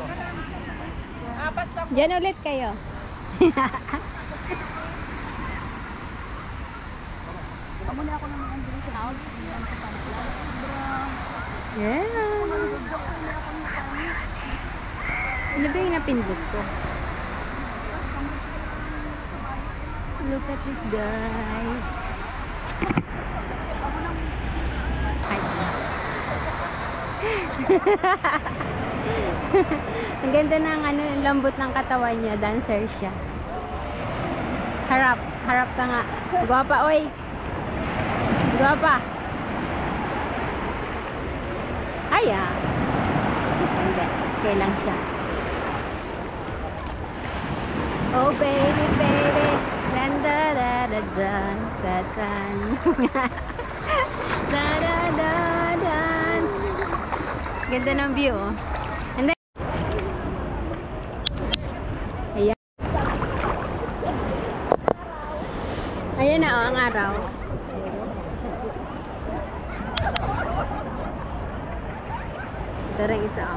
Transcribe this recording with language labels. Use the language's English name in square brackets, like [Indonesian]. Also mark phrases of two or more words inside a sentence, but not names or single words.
[Filipino] Diyan ulit kayo. Muna ako ng mga andun sa house. Yeah. Ano ba yung napindot ko? [English] Look at this, guys. [Filipino] Ang ganda ng ano, lambot ng katawan niya. Dancer siya. Harap. Harap ka nga. [Cebuano] Guwapa, oy. Guwapa. Ay, ah. [Filipino] Hindi. Okay lang siya. [English] Oh, baby, baby. Dan, da, da, da, dan, da, dan. Da, da, da, dan. [Filipino] Ganda ng view, oh. [English] And then, [Filipino] ayan. Ayan na, oh, ang araw. Ito rin isa, oh.